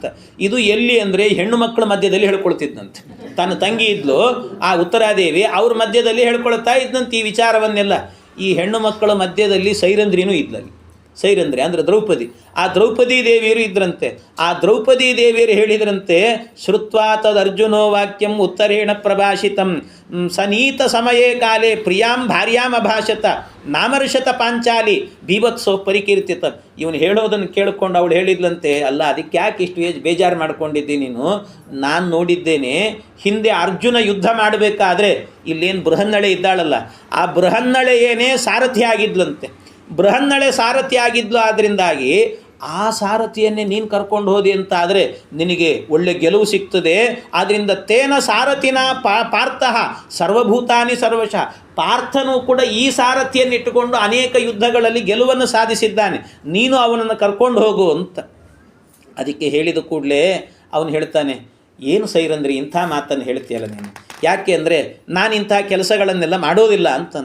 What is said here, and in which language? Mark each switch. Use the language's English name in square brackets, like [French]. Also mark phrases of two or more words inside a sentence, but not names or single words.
[Kannada] ಇದು ಎಲ್ಲಿ ಅಂದರೆ ಹೆಣ್ಣು ಮಕ್ಕಳ ಮಧ್ಯದಲ್ಲಿ ಹೇಳ್ಕೊಳ್ತಿದ್ದಂತೆ. ತನ್ನ ತಂಗಿ ಇದ್ಲು ಆ ಉತ್ತರಾದೇವಿ, ಅವ್ರ ಮಧ್ಯದಲ್ಲಿ ಹೇಳ್ಕೊಳ್ತಾ ಇದ್ದಂತೆ ಈ ವಿಚಾರವನ್ನೆಲ್ಲ. ಈ ಹೆಣ್ಣು ಮಕ್ಕಳ ಮಧ್ಯದಲ್ಲಿ ಸೈರಂಧ್ರಿನೂ ಇದ್ಲಲ್ಲಿ. ಸೈರಂಧ್ರಿ ಅಂದರೆ ದ್ರೌಪದಿ. ಆ ದ್ರೌಪದಿ ದೇವಿಯರು ಇದ್ರಂತೆ. ಆ ದ್ರೌಪದಿ ದೇವಿಯರು ಹೇಳಿದ್ರಂತೆ, [Sanskrit] ಶ್ರುತ್ವಾ ತದರ್ಜುನೋ ವಾಕ್ಯಂ ಉತ್ತರೇಣ ಪ್ರಭಾಷಿತಂ ಸನೀತ ಸಮಯೇ ಕಾಲೇ ಪ್ರಿಯಾಂ ಭಾರ್ಯಾಂ ಅಭಾಷತ ನಾಮರ್ಷತ ಪಾಂಚಾಲಿ ಬೀಭತ್ಸೋ ಪರಿಕೀರ್ತಿತ. [Kannada] ಇವನು ಹೇಳೋದನ್ನು ಕೇಳಿಕೊಂಡು ಅವಳು ಹೇಳಿದ್ಲಂತೆ, ಅಲ್ಲ ಅದಕ್ಕೆ ಯಾಕೆ ಇಷ್ಟು ಬೇಜಾರು ಮಾಡ್ಕೊಂಡಿದ್ದೆ ನೀನು? ನಾನು ನೋಡಿದ್ದೇನೆ, ಹಿಂದೆ ಅರ್ಜುನ ಯುದ್ಧ ಮಾಡಬೇಕಾದ್ರೆ ಇಲ್ಲೇನು ಬೃಹನ್ನಳೆ ಇದ್ದಾಳಲ್ಲ, ಆ ಬೃಹನ್ನಳೆ ಏನೇ ಸಾರಥಿ ಆಗಿದ್ಲಂತೆ. ಬೃಹನ್ನಳೆ ಸಾರಥಿ ಆಗಿದ್ಲು. ಆದ್ದರಿಂದಾಗಿ ಆ ಸಾರಥಿಯನ್ನೇ ನೀನು ಕರ್ಕೊಂಡು ಹೋದಿ ಅಂತ ಆದರೆ ನಿನಗೆ ಒಳ್ಳೆ ಗೆಲುವು ಸಿಗ್ತದೆ. [Sanskrit] ಆದ್ದರಿಂದ ತೇನ ಸಾರಥಿನ ಪಾರ್ಥಃ ಸರ್ವಭೂತಾನಿ ಸರ್ವಶಃ. [Kannada] ಪಾರ್ಥನು ಕೂಡ ಈ ಸಾರಥಿಯನ್ನು ಇಟ್ಟುಕೊಂಡು ಅನೇಕ ಯುದ್ಧಗಳಲ್ಲಿ ಗೆಲುವನ್ನು ಸಾಧಿಸಿದ್ದಾನೆ, ನೀನು ಅವನನ್ನು ಕರ್ಕೊಂಡು ಹೋಗು ಅಂತ. ಅದಕ್ಕೆ ಹೇಳಿದ ಕೂಡಲೇ ಅವನು ಹೇಳ್ತಾನೆ, ಏನು ಸೈರಂದ್ರಿ ಇಂಥ ಮಾತನ್ನು ಹೇಳ್ತೀಯಲ್ಲ ನೀನು? ಯಾಕೆ ಅಂದರೆ ನಾನು ಇಂಥ ಕೆಲಸಗಳನ್ನೆಲ್ಲ ಮಾಡೋದಿಲ್ಲ ಅಂತಂದ.